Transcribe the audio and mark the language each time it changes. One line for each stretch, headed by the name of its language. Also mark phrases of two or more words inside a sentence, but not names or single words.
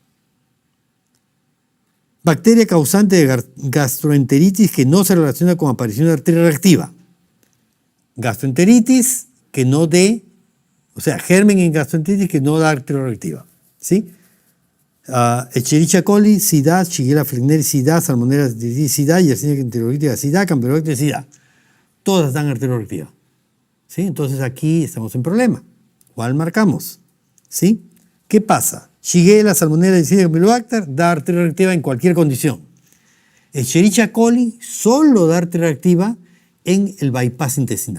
Spanish: Bacteria causante de gastroenteritis que no se relaciona con aparición de artritis reactiva. Gastroenteritis que no dé, o sea, germen en gastroenteritis que no da artritis reactiva. ¿Sí? Escherichia coli, SIDA, Shigella flexneri, SIDA, Salmonella SIDA, Yersinia enterocolitis, SIDA, Campylobacter, SIDA. Todas dan artritis reactiva. ¿Sí? Entonces aquí estamos en problema. ¿Cuál marcamos? ¿Sí? ¿Qué pasa? Shigella, Salmonella, Yersinia, Campylobacter da artritis reactiva en cualquier condición. Escherichia coli solo da artritis reactiva en el bypass intestinal.